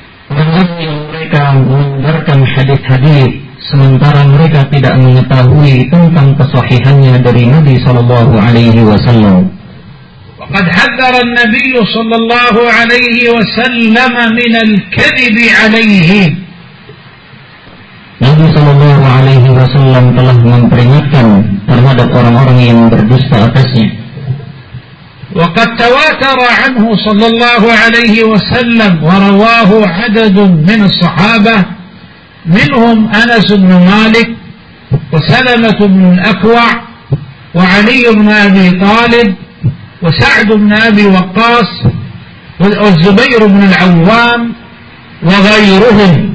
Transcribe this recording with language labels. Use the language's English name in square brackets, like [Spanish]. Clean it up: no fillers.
[Indonesian] Mereka mendengarkan hadis-hadis sementara mereka tidak mengetahui tentang kesahihannya dari Nabi sallallahu alaihi wasallam. [Arabic] قد حذر النبي صلى الله عليه وسلم من الكذب عليه. النبي صلى الله عليه وسلم [Indonesian] telah memperingatkan terhadap orang-orang yang berdusta atasnya. [Arabic] وقد تواتر عنه صلى الله عليه وسلم ورواه عدد من الصحابة منهم أنس بن مالك وسلمة بن الأكوع وعلي بن أبي طالب وسعد بن أبي وقاص والزبير بن العوام وغيرهم.